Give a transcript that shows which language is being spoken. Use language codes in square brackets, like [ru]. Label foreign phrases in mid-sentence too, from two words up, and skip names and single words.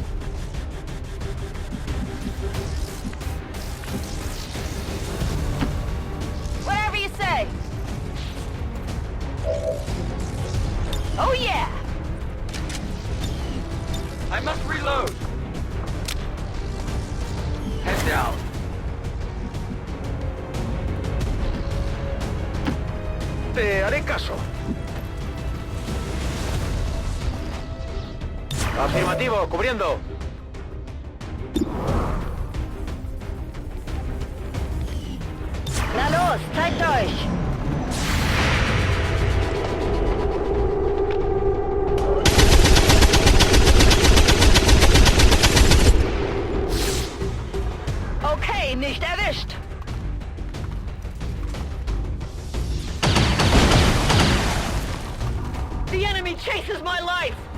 [en] Whatever you say. Oh yeah! I must reload. Head down. [es] Te haré caso. Afirmativo, cubriendo. [de] Na los, zeigt euch. Okay, nicht erwischt. [en] The enemy chases my life.